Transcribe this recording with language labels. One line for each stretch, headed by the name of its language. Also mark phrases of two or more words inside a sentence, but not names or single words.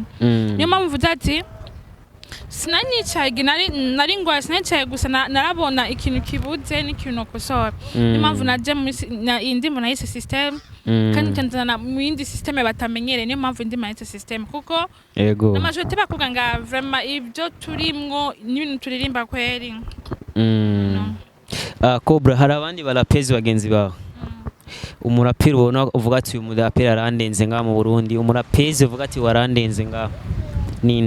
Rundi: Niyo mpamvu mvuze ati sinanicaye nari ngwaye, sinanicaye gusa narabona ikintu kibuze n'ikintu kosora. Niyo mpamvu naje indimbo nayise system kandi ntanzana mu yindi system batamenyereye. Niyo mpamvu indimbo nayise system kuko yego n'amajorite bakuga nga vraiment ibyo turimwo n'ibintu turirimba kweri. Cobra, hari abandi barapezi bagenzi bawe, umuraperi ubona uvuga ati uyu muraperi arandenze ngaha mu Burundi, umurapezi uvuga ati warandenze ngaha ninde?